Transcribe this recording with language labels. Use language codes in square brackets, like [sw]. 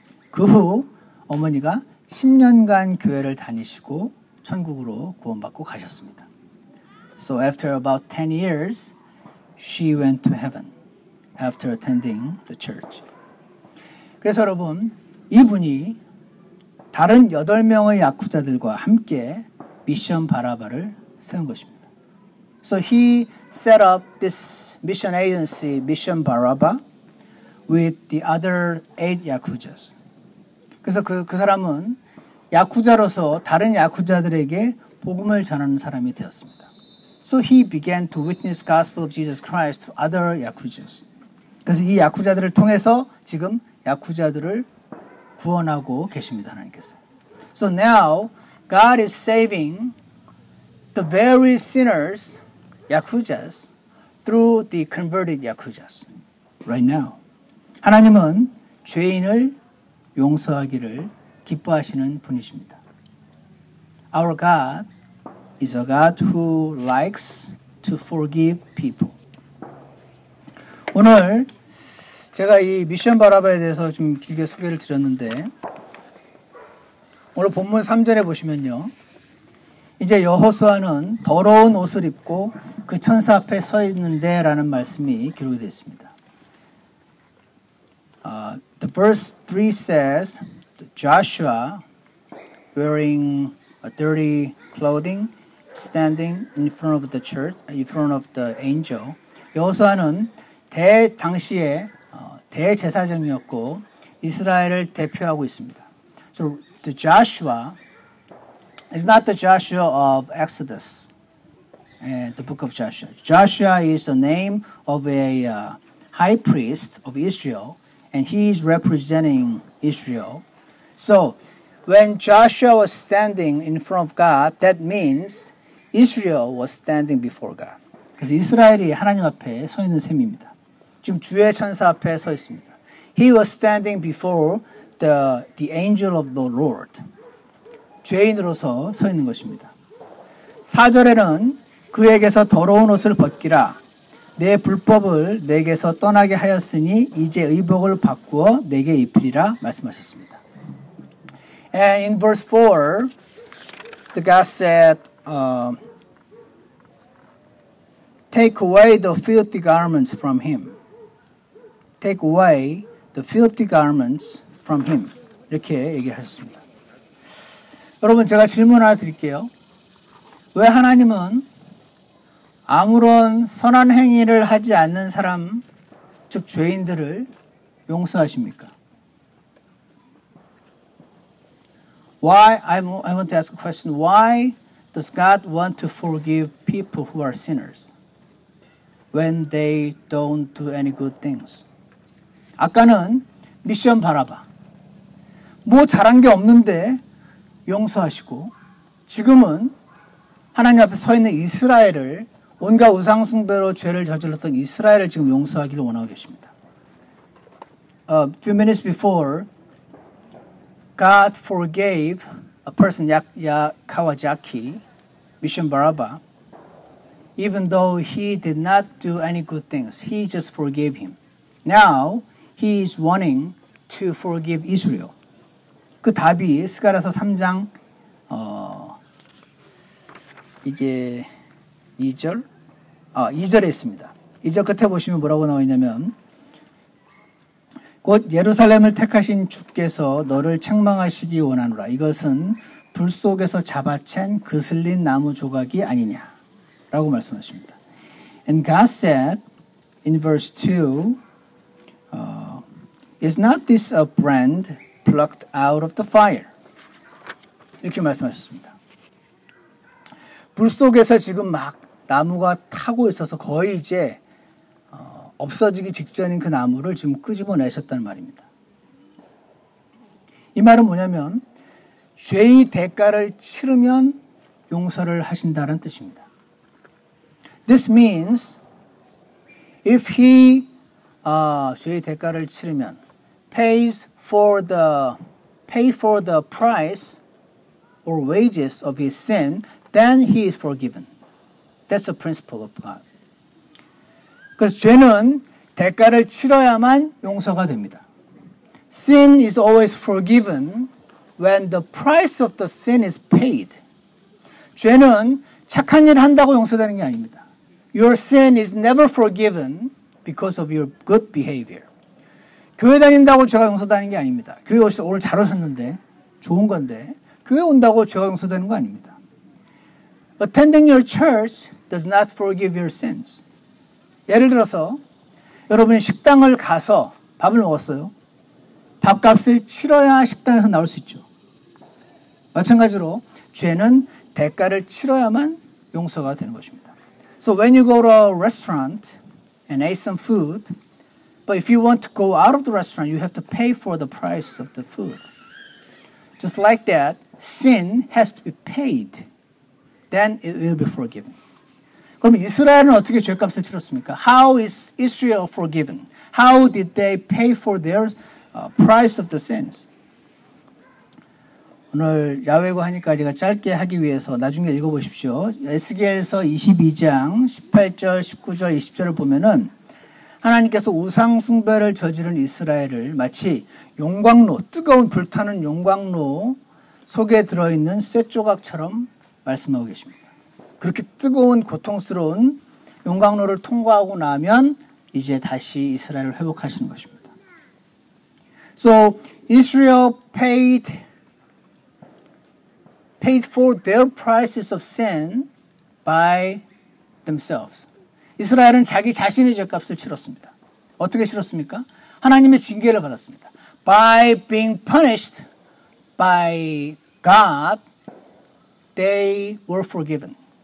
[ko] 그 후 어머니가 10년간 교회를 다니시고 천국으로 구원받고 가셨습니다. [en] So after about 10 years, she went to heaven after attending the church. [ko] 그래서 여러분, 이분이 다른 8명의 야쿠자들과 함께 미션 바라바를 세운 것입니다. [en] So he set up this mission agency, Mission Baraba, with the other 8 yakuzas. [ko] 그래서 그 사람은 야쿠자로서 다른 야쿠자들에게 복음을 전하는 사람이 되었습니다. [en] So he began to witness gospel of Jesus Christ to other yakuzas. [ko] 그래서 이 야쿠자들을 통해서 지금 야쿠자들을 구원하고 계십니다, 하나님께서. [en] So now God is saving the very sinners, yakuzas, through the converted yakuzas. Right now. [ko] 하나님은 죄인을 용서하기를 기뻐하시는 분이십니다. [en] Our God is a God who likes to forgive people. [ko] 오늘 제가 이 미션 바라바에 대해서 좀 길게 소개를 드렸는데 오늘 본문 3절에 보시면요. 이제 여호수아는 더러운 옷을 입고 그 천사 앞에 서 있는데 라는 말씀이 기록이 되어 있습니다. [en] The verse 3 says, Joshua wearing a dirty clothing standing in front of the church, in front of the angel. [ko] 여호수아는 당시에 대제사장이었고 이스라엘을 대표하고 있습니다. [en] So the Joshua is not the Joshua of Exodus and the book of Joshua. Joshua is the name of a high priest of Israel, and he is representing Israel. So when Joshua was standing in front of God, that means Israel was standing before God. [ko] 그래서 이스라엘이 하나님 앞에 서 있는 셈입니다. 지금 주의 천사 앞에 서 있습니다. [en] He was standing before the angel of the Lord. [ko] 죄인으로서 서 있는 것입니다. 4절에는 그에게서 더러운 옷을 벗기라. 내 불법을 내게서 떠나게 하였으니 이제 의복을 바꾸어 내게 입히리라 말씀하셨습니다. [en] And in verse 4, the God said, take away the filthy garments from him. Take away the filthy garments from him. [ko] 이렇게 얘기를 하셨습니다. 여러분 제가 질문 하나 드릴게요. 왜 하나님은 아무런 선한 행위를 하지 않는 사람, 즉 죄인들을 용서하십니까? [en] Why, I want to ask a question. Why does God want to forgive people who are sinners when they don't do any good things? [ko] 아까는 미션 바라봐. 뭐 잘한 게 없는데 용서하시고 지금은 하나님 앞에 서 있는 이스라엘을 온갖 우상숭배로 죄를 저질렀던 이스라엘을 지금 용서하기를 원하고 계십니다. [en] A few minutes before, God forgave a person, Kawajaki, Mission Baraba, even though he did not do any good things. He just forgave him. Now, he is wanting to forgive Israel. [ko] 그 답이 스가랴서 3장 이게 2절에 있습니다. 2절 끝에 보시면 뭐라고 나와 있냐면 곧 예루살렘을 택하신 주께서 너를 책망하시기 원하노라. 이것은 불 속에서 잡아챈 그슬린 나무 조각이 아니냐 라고 말씀하십니다. [en] And God said in verse 2 Is not this a brand plucked out of the fire? [ko] 이렇게 말씀하셨습니다. 불 속에서 지금 막 나무가 타고 있어서 거의 이제 없어지기 직전인 그 나무를 지금 끄집어내셨다는 말입니다. 이 말은 뭐냐면 죄의 대가를 치르면 용서를 하신다는 뜻입니다. [en] This means if he [ko] 죄의 대가를 치르면 [en] pay for the price or wages of his sin, then he is forgiven. That's the principle of God. [ko] 그래서 죄는 대가를 치러야만 용서가 됩니다. [en] Sin is always forgiven when the price of the sin is paid. [ko] 죄는 착한 일을 한다고 용서되는 게 아닙니다. [en] Your sin is never forgiven because of your good behavior. [ko] 교회 다닌다고 죄가 용서되는 게 아닙니다. 교회 오늘 잘 오셨는데 좋은 건데 교회 온다고 죄가 용서되는 거 아닙니다. [en] Attending your church does not forgive your sins. [ko] 예를 들어서 여러분이 식당을 가서 밥을 먹었어요. 밥값을 치러야 식당에서 나올 수 있죠. 마찬가지로 죄는 대가를 치러야만 용서가 되는 것입니다. [en] So when you go to a restaurant and ate some food, but if you want to go out of the restaurant, you have to pay for the price of the food. Just like that, sin has to be paid. Then it will be forgiven. [ko] 그럼 이스라엘은 어떻게 죄값을 치렀습니까? [en] How is Israel forgiven? How did they pay for their price of the sins? [ko] 오늘 야외고 하니까 제가 짧게 하기 위해서 나중에 읽어보십시오. 에스겔서 22장 18절, 19절, 20절을 보면은 하나님께서 우상 숭배를 저지른 이스라엘을 마치 용광로, 뜨거운 불타는 용광로 속에 들어있는 쇠조각처럼 말씀하고 계십니다. 그렇게 뜨거운 고통스러운 용광로를 통과하고 나면 이제 다시 이스라엘을 회복하시는 것입니다. [en] So Israel paid for their prices of sin by themselves. [ko] 이스라엘은 자기 자신의 죄값을 치렀습니다. 어떻게 치렀습니까? 하나님의 징계를 받았습니다. [en] By being punished by God, they were forgiven.